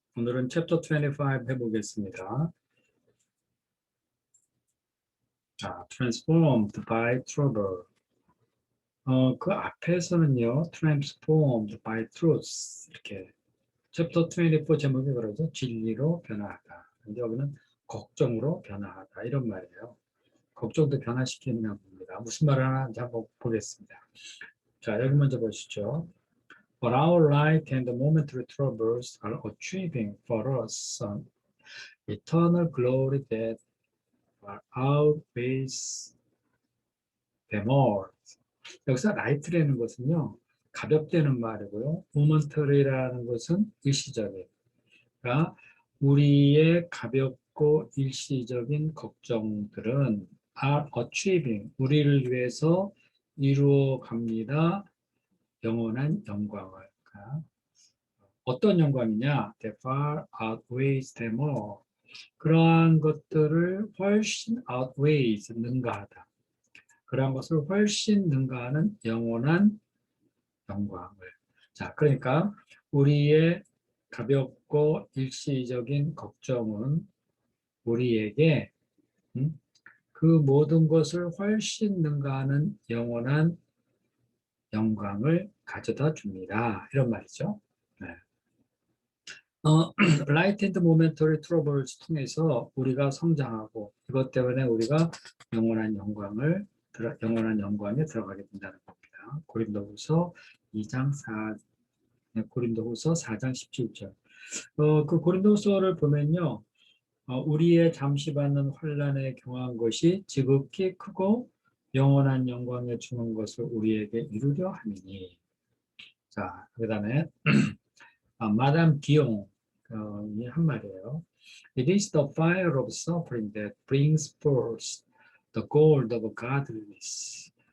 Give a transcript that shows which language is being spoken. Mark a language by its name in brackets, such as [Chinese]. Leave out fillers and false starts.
[Korean] 오늘은 챕터 25 해보겠습니다. 자, transformed by trouble. 그 앞에서는요, transformed by truth. 이렇게 챕터 24 제목이 그러죠. 진리로 변화하다. 근데 여기는 걱정으로 변화하다. 이런 말이에요. 걱정도 변화시키는 겁니다. 무슨 말을 하는지 한번 보겠습니다. 자, 여기 먼저 보시죠. [English] But our light and the momentary troubles are achieving for us an eternal glory that outweighs them all. [Korean] 여기서 light라는 것은요, 가볍다는 말이고요. momentary라는 것은 일시적인. 그러니까 우리의 가볍고 일시적인 걱정들은 are achieving, 우리를 위해서 이루어 갑니다. 영원한 영광을. 그러니까 어떤 영광이냐? [English] That far outweighs them all. [Korean] 그러한 것들을 훨씬 outweighs, 능가하다. 그러한 것을 훨씬 능가하는 영원한 영광을. 자, 그러니까 우리의 가볍고 일시적인 걱정은 우리에게 그 모든 것을 훨씬 능가하는 영원한 영광을 가져다 줍니다. 이런 말이죠. 네. 라이트 앤드 모멘터리 트러블을 통해서 우리가 성장하고 이것 때문에 우리가 영원한 영원한 영광에 들어가게 된다는 겁니다. 고린도후서 2장 4 고린도후서 4장 17절. 그 고린도서를 보면요. 우리의 잠시 받는 환난에 경한 것이 지극히 크고 영원한 영광에 주는 것을 우리에게 이루려 함이니. 자, 그다음에 마담 기용 한 말이에요. [English] It is the fire of suffering that brings forth the gold of godliness.